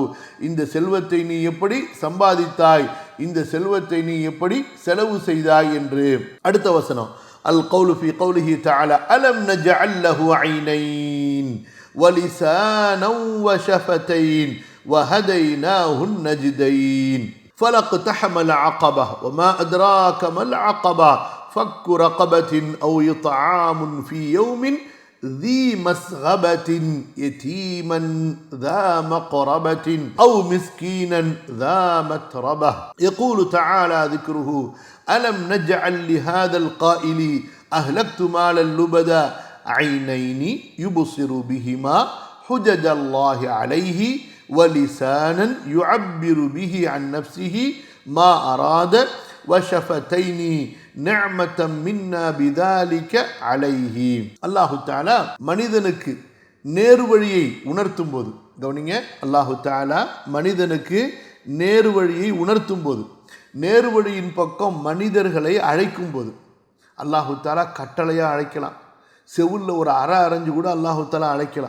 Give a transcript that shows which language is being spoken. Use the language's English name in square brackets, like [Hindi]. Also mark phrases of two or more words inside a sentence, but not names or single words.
[Tamil] இந்த செல்வத்தை நீ எப்படி சம்பாதித்தாய், இந்த செல்வத்தை நீ எப்படி செலவு செய்தாய் என்று. அடுத்த வசனம், [Arabic] القول في قوله تعالى ألم نجعل له عينين ولسانا وشفتين وهديناه نجدين فلقتحم العقبة وما أدراك ما العقبة فك رقبة أو إطعام في يوم ذي مسغبة يتيما ذا مقربة أو مسكينا ذا متربة. يقول تعالى ذكره ألم نجعل لهذا القائل أهلكت مالا لبدا عينين يبصر بهما حجج الله عليه وَلِسَانًا يُعَبِّرُ بِهِ عَنْ نَفْسِهِ مَا أَرَادَ وَشَفَتَيْنِ نِعْمَةً مِنَّا بِذَلِكَ عَلَيْهِ. [Tamil] அல்லாஹு தஆலா மனிதனுக்கு நேர்வழியை உணர்த்தும் போது, கவனிங்க, அல்லாஹு தஆலா மனிதனுக்கு நேர்வழியை உணர்த்தும் போது, நேர்வழியின் பக்கம் மனிதர்களை அழைக்கும் போது, அல்லாஹு தஆலா கட்டளையாக அழைக்கலாம், செவுல்ல ஒரு அரைஞ்சு கூட அல்லாஹு தஆலா அழைக்கலாம்.